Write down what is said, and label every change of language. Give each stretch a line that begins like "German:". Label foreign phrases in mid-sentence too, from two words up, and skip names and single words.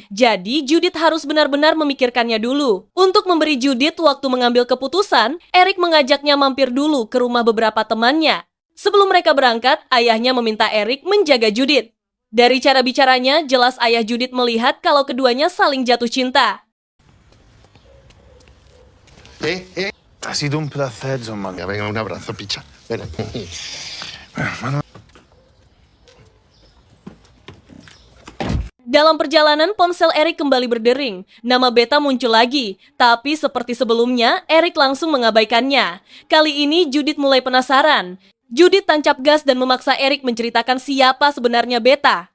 Indonesian: Jadi Judith harus benar-benar memikirkannya dulu. Untuk memberi Judith waktu mengambil keputusan, Eric mengajaknya mampir dulu ke rumah beberapa temannya. Sebelum mereka berangkat, ayahnya meminta Eric menjaga Judith. Dari cara bicaranya, jelas ayah Judith melihat kalau keduanya saling jatuh cinta.
Spanish: Ha sido un placer, John Manuel. Venga, un abrazo, picha. Ven.
Indonesian: Dalam perjalanan, ponsel Eric kembali berdering. Nama Beta muncul lagi. Tapi seperti sebelumnya, Eric langsung mengabaikannya. Kali ini, Judith mulai penasaran. Judith tancap gas dan memaksa Eric menceritakan siapa sebenarnya Beta.